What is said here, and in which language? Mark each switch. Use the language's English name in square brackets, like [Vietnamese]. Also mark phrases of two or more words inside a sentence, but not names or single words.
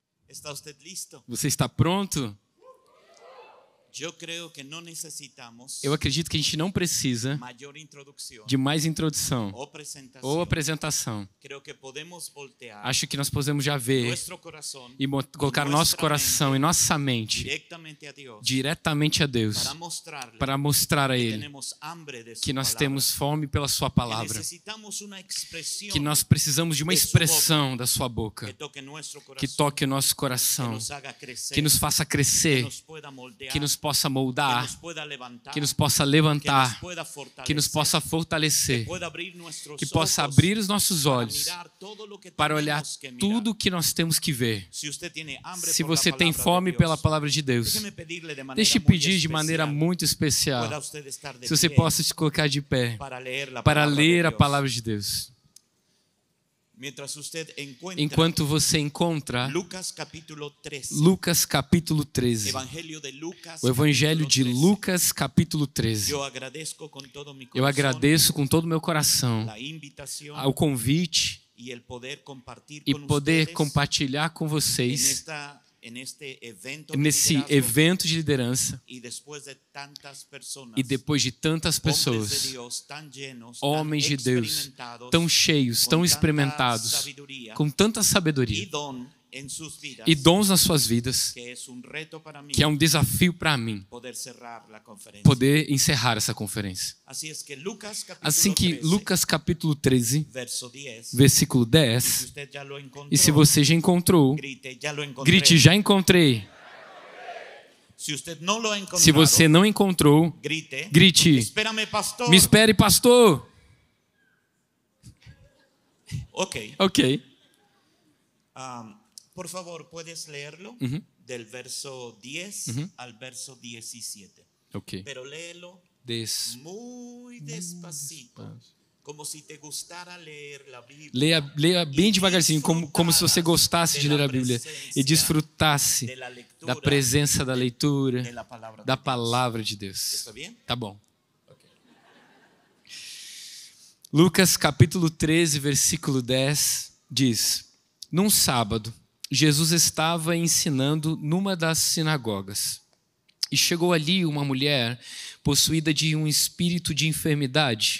[Spanish] ¿Está usted listo? [Portuguese] Você está pronto? [Spanish] Yo creo que no necesitamos [Portuguese] Eu acredito que a gente não precisa [Spanish] mayor introducción [Portuguese] de mais introdução [Spanish] o presentación. [Portuguese] ou apresentação. [Spanish] Creo que podemos voltear [Portuguese] Acho que nós podemos já ver [Spanish] nuestro corazón [Portuguese] e colocar nosso coração e nossa mente [Spanish] directamente a Dios [Portuguese] diretamente a Deus [Spanish] para mostrar [Portuguese] a que Ele [Spanish] tenemos hambre de su [Portuguese] que nós [Spanish] palabra, [Portuguese] temos fome pela Sua que palavra, [Spanish] necesitamos una expresión [Portuguese] que nós precisamos de uma expressão da Sua que boca, [Spanish] toque nuestro [Portuguese] que [Spanish] corazón, [Portuguese] toque o nosso que coração, [Spanish] nos haga crecer, [Portuguese] que nos faça que crescer, [Spanish] nos pueda moldear, [Portuguese] que nos possa que moldar, [Spanish] nos pueda levantar, [Portuguese] que nos possa que nos levantar, [Spanish] pueda fortalecer, [Portuguese] que nos possa fortalecer, [Spanish] pueda abrir nuestros [Portuguese] que possa [Spanish] ojos [Portuguese] abrir os nossos [Spanish] para [Portuguese] olhos [Spanish] mirar todo lo que [Portuguese] para olhar [Spanish] tenemos que mirar. [Portuguese] tudo que nós temos que ver. [Spanish] Se usted tiene hambre [Portuguese] Se [Spanish] por la [Portuguese] você tem [Spanish] palabra [Portuguese] fome [Spanish] de [Portuguese] pela [Spanish] Dios, [Portuguese] palavra de Deus, [Spanish] déjeme pedirle de maneira [Portuguese] deixe [Spanish] muy [Portuguese] pedir de maneira [Spanish] especial, [Portuguese] muito especial, [Spanish] pueda usted estar de [Portuguese] se você [Spanish] pie [Portuguese] possa se colocar de pé [Spanish] para leer la [Portuguese] para [Spanish] palabra [Portuguese] ler [Spanish] de [Portuguese] a [Spanish] Dios. [Portuguese] palavra de Deus. [Spanish] Mientras usted encuentra [Portuguese] Enquanto você encontra [Spanish] Lucas capítulo 13, [Portuguese] Lucas capítulo 13, Evangelho de Lucas, o Evangelho de [Spanish] capítulo 13. [Portuguese] Lucas capítulo 13. Eu agradeço com todo mi Eu [Spanish] corazón [Portuguese] agradeço com todo o meu coração [Spanish] la invitación [Portuguese] o convite [Spanish] y el poder compartir [Portuguese] e [Spanish] con [Portuguese] poder [Spanish] ustedes [Portuguese] compartilhar com vocês [Spanish] en este evento de [Portuguese] nesse [Spanish] liderazgo. [Portuguese] evento de liderança. [Spanish] Y después de tantas personas, [Portuguese] E depois de tantas [Spanish] hombres de [Portuguese] pessoas, [Spanish] Dios tan llenos, [Portuguese] homens de [Spanish] tan [Portuguese] Deus, [Spanish] experimentados, [Portuguese] tão cheios, [Spanish] con [Portuguese] tão [Spanish] tanta [Portuguese] experimentados, [Spanish] sabiduría [Portuguese] com tanta [Spanish] y [Portuguese] sabedoria [Spanish] don en sus vidas, [Portuguese] e dons nas suas vidas, [Spanish] que es un reto para mí [Portuguese] que é um desafio para mim [Spanish] poder cerrar la conferencia. [Portuguese] poder encerrar essa conferência. [Spanish] Así es que Lucas capítulo [Portuguese] Assim que [Spanish] 13, [Portuguese] Lucas capítulo 13, [Spanish] verso 10, [Portuguese] versículo [Spanish] y si [Portuguese] 10, [Spanish] usted ya lo encontró, [Portuguese] e se você já encontrou, [Spanish] grite, ya lo encontré. [Portuguese] grite, já encontrei. [Spanish] Si usted no lo ha encontrado, [Portuguese] Se você não encontrou, [Spanish] grite, [Portuguese] grite, [Spanish] espérame pastor. [Portuguese] me espere, pastor. [English] Ok. Ok. [Spanish] Por favor, ¿puedes leerlo? Del verso 10 al verso 17. [English] Ok. [Spanish] Pero léelo muy despacito, como si te gustara leer la Biblia. [Portuguese] Leia bem devagarzinho, como se você gostasse de ler a Bíblia e desfrutasse [Spanish] de la lectura [Portuguese] da presença da leitura, [Spanish] de la palabra [Portuguese] da [Spanish] de Dios. [Portuguese] palavra de Deus. [Spanish] ¿Está bien? [Portuguese] Tá bom. [English] Ok. [Portuguese] Lucas capítulo 13, versículo 10 diz: Num sábado, Jesus estava ensinando numa das sinagogas. E chegou ali uma mulher possuída de um espírito de enfermidade.